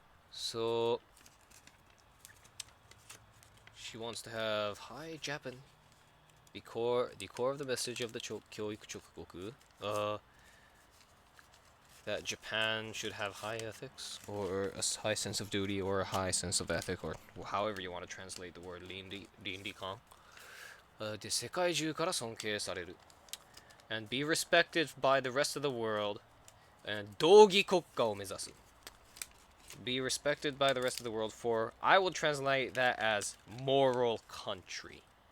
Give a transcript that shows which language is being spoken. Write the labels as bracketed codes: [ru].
[en] So, she wants to have high Japan. The core of the message of the Kyoiku Chokugoku, that Japan should have high ethics, or a high sense of duty, or a high sense of ethic, or however you want to translate the word 倫理観。 [ja] で、世界中から尊敬される。 [en] And be respected by the rest of the world, and [ja] 道義国家を目指す。 [en] Be respected by the rest of the world for, I will translate that as moral country.